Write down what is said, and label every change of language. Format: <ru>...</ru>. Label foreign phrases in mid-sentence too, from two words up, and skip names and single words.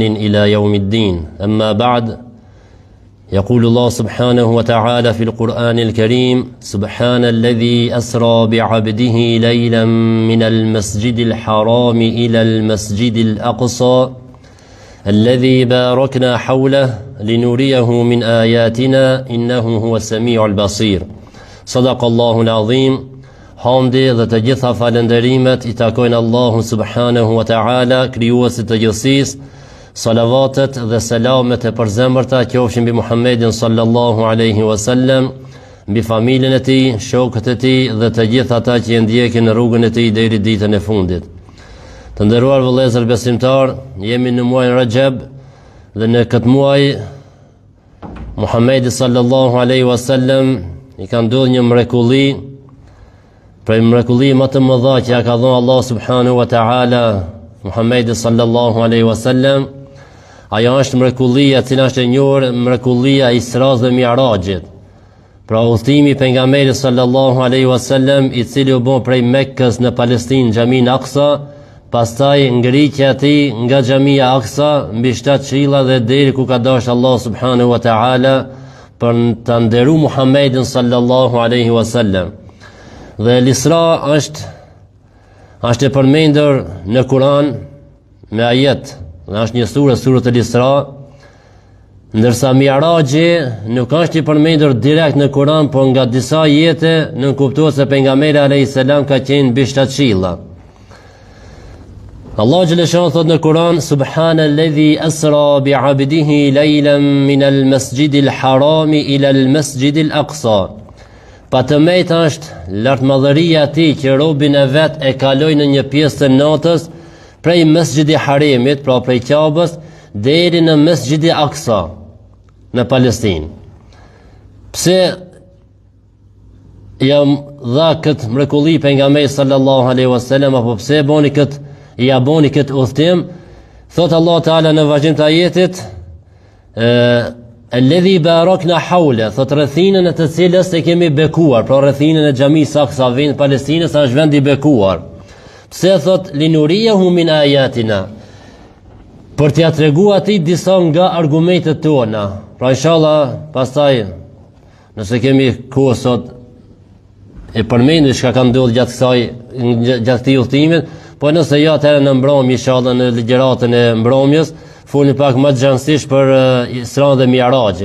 <ar>إلى يوم الدين أما بعد يقول الله سبحانه وتعالى في القرآن الكريم سبحان الذي أسرى بعبده ليلا من المسجد الحرام إلى المسجد الأقصى الذي باركنا حوله لنريه من آياتنا إنه هو السميع البصير صدق الله العظيم.</ar> <sq>Hamdi dhe të gjitha falënderimet I takojnë Allahu</sq> <ar>سبحانه وتعالى,</ar> <sq>krijuesit të gjithësisë. Salavatet dhe selamet e përzemërta qofshin mbi Muhammedin</sq> <ar>صلى الله عليه وسلم,</ar> <sq>mbi familjen e tij, shokët e tij dhe të gjithë ata që ndjekin rrugën e tij deri ditën e fundit. Të nderuar vëllezër besimtar, jemi në muajin Rajab dhe në këtë muaj Muhammedi</sq> <ar>صلى الله عليه وسلم</ar> <sq>I ka ndodhur një mrekulli, prej mrekulli më të mëdha që ja ka dhënë Allah</sq> <ar>سبحانه وتعالى</ar> <sq>Muhammedi</sq> <ar>صلى الله عليه وسلم.</ar> <sq>Ajo është mrekullia e cila është e njohur, mrekullia e Isras dhe Mi'rajit. Pra udhëtimi I pejgamberit</sq> <ar>صلى الله عليه وسلم,</ar> <sq>I cili u bë prej Mekkës në Palestinë, xhamin Aqsa, pastaj ngritja e tij nga xhamia Aqsa mbi 7 qiella dhe deri ku ka dashur Allah</sq> <ar>سبحانه وتعالى</ar> <sq>për të nderuar Muhammedin</sq> <ar>صلى الله عليه وسلم.</ar> <sq>Dhe l'Isra është e përmendur në Kur'an me ajet. Dhe është një surët al-Isra, ndërsa Mi'raji nuk është I përmendur direkt në Kur'an, por nga disa ajete nënkuptohet se pejgamberi</sq> <ar>عليه السلام</ar> <sq>ka qenë mbi 7 qiella. Allah xhaleshan thot në Kur'an</sq> <ar>سبحان الذي أسرى بعبده ليلا من المسجد الحرام إلى المسجد الأقصى.</ar> <sq>Pa të mejtë është lartmadhëria e tij që robin e vet e kaloi në një pjesë të natës prej Mesxhidi Harimit, pra prej Ka'bës, deri në Mesxhidi Aqsa në Palestinë. Pse ja dha këtë mrekulli pejgamberi</sq> <ar>صلى الله عليه وسلم,</ar> <sq>apo pse boni këtë udhtim? Thot Allah Taala në vazhdim të ajetit</sq> <ar>الذي باركنا حوله,</ar> <sq>thot rrethinën e të cilës e kemi bekuar, pra rrethinën e xhamisë Aqsa, vend Palestinës, është vend I bekuar. Pse thot</sq> <ar>لنريه من آياتنا,</ar> <sq>për t'ia treguar atij disa nga argumentet tona. Pra inshallah pastaj nëse kemi kohë sot e përmendim çka ka ndodhur gjatë këtij udhëtimi, po nëse jo atëherë në mbrëmje inshallah në ligjëratën e mbrëmjes folni pak më xhansisht për Isra dhe Mi'rajin.</sq>